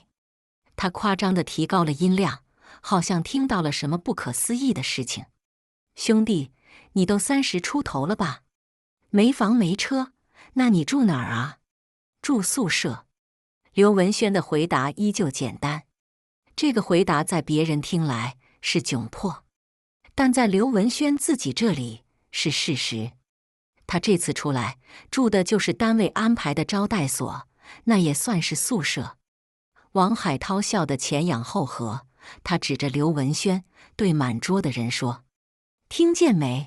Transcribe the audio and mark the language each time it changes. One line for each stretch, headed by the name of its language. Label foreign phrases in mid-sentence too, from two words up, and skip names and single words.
Chinese: 他誇張地提高了音量，好像聽到了什麼不可思議的事情。兄弟，你都30出頭了吧？沒房沒車，那你住哪兒啊？住宿舍。劉文軒的回答依舊簡單。這個回答在別人聽來是窘迫，但在劉文軒自己這裡是事實。他這次出來住的就是單位安排的招待所，那也算是宿舍。王海濤笑得前仰後合，他指着劉文軒，對滿桌的人說：“聽見沒？